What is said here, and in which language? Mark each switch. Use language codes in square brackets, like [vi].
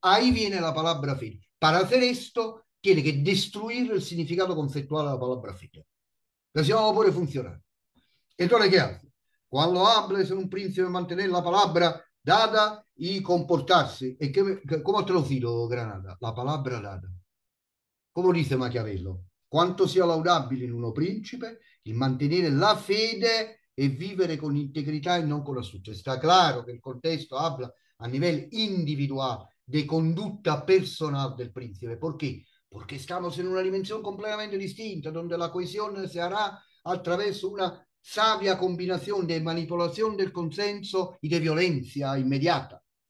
[es] Ahí viene la palabra fe. Para hacer esto, tiene que destruir el significado conceptual de la palabra fe. Pero si no puede funcionar. Entonces, ¿qué hace? Cuando hables en un príncipe, mantener la palabra dada y comportarse. ¿Cómo ha traducido Granada? La palabra dada. [it] Come dice Machiavello, quanto sia laudabile in uno principe il mantenere la fede e vivere con integrità e non con astucia. [es] Está claro que el contexto habla a nivel individual de conducta personal del príncipe. ¿Por qué? Porque estamos en una dimensión completamente distinta, donde la cohesión se hará a través de una sabia combinación de manipulación del consenso y de violencia inmediata.